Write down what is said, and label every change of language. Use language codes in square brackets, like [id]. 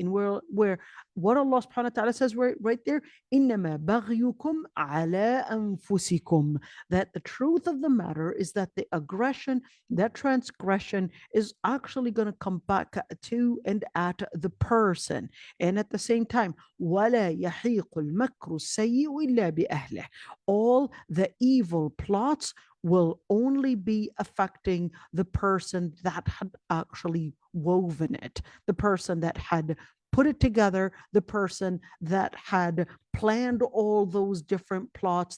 [en] And where what Allah subhanahu wa ta'ala says right there, [ar] إِنَّمَا بَغْيُكُمْ عَلَىٰ أَنفُسِكُمْ, [en] that the truth of the matter is that the aggression, that transgression is actually going to come back to and at the person. And at the same time, [ar] وَلَا يَحِيقُ الْمَكْرُ السَّيِّئُ إِلَّا بِأَهْلِهِ. [en] All the evil plots will only be affecting the person that had actually woven it, the person that had put it together, the person that had planned all those different plots.